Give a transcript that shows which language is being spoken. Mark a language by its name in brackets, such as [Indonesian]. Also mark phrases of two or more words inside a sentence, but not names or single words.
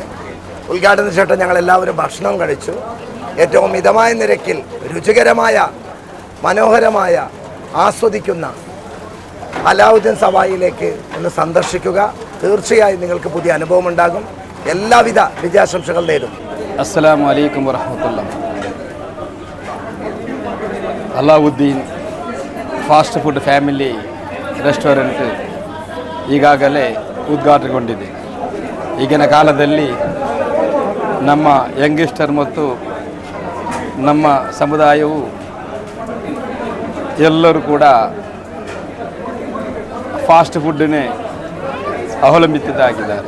[Malayalam] ഉദ്ഘാടന ശേഷം ഞങ്ങളെല്ലാവരും ഭക്ഷണം കഴിച്ചു. ഏറ്റവും മിതമായ നിരക്കിൽ രുചികരമായ മനോഹരമായ ആസ്വദിക്കുന്ന അലാവുദ്ദീൻ സവായിലേക്ക് ഒന്ന് സന്ദർശിക്കുക. തീർച്ചയായും നിങ്ങൾക്ക് പുതിയ അനുഭവം ഉണ്ടാകും. എല്ലാവിധ വിജയാശംസകൾ നേരും. [Arabic] السلام عليكم ورحمة الله. [Kannada] ಅಲಾವುದ್ದೀನ್ ಫಾಸ್ಟ್ ಫುಡ್ ಫ್ಯಾಮಿಲಿ ರೆಸ್ಟೋರೆಂಟ್ ಈಗಾಗಲೇ ಉದ್ಘಾಟನೆಗೊಂಡಿದೆ. ಈಗಿನ ಕಾಲದಲ್ಲಿ ನಮ್ಮ ಯಂಗ್ಸ್ಟರ್ ಮತ್ತು ನಮ್ಮ ಸಮುದಾಯವು ಎಲ್ಲರೂ ಕೂಡ [English] fast food [Kannada] ಅವಲಂಬಿತರಾಗಿದ್ದಾರೆ.